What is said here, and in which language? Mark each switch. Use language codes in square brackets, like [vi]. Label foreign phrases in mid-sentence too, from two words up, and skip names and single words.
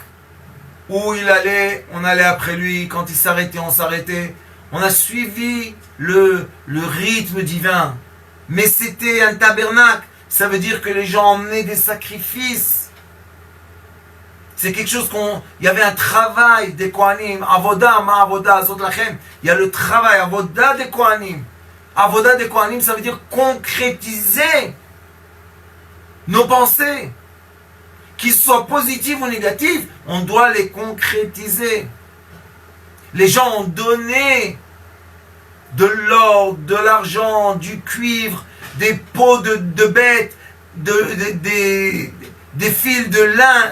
[fr] Où il allait, on allait après lui. Quand il s'arrêtait, on s'arrêtait. On a suivi le rythme divin. Mais c'était un tabernacle. Ça veut dire que les gens emmenaient des sacrifices. C'est quelque chose il y avait un travail des Kohanim. [he] עבודה, מה עבודה, זאת לכם. [fr] Il y a le travail, avoda des Kohanim. Avoda des Kohanim, ça veut dire concrétiser nos pensées. Qu'ils soient positives ou négatives, on doit les concrétiser. Les gens ont donné de l'or, de l'argent, du cuivre, des peaux de bêtes, des fils de lin.